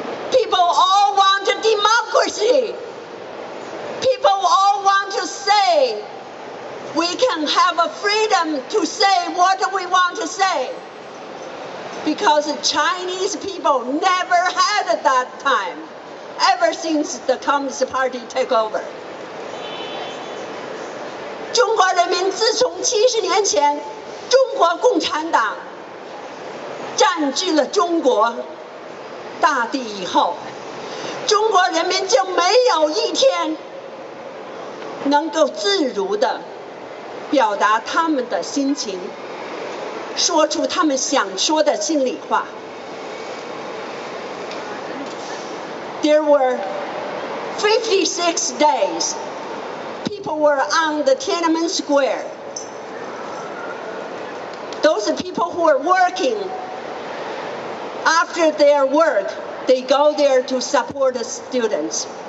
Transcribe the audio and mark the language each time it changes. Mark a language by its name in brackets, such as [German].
[English] People all want democracy. People all want to say we can have a freedom to say what we want to say. Because the Chinese people never had that time, ever since the Communist Party took over. [Chinese] 中国人民自从70年前中国共产党占据了中国大地以后，中国人民就没有一天能够自如地表达他们的心情，说出他们想说的心里话。 [English] There were 56 days people were on the Tiananmen Square. Those people who were working, after their work, they go there to support the students.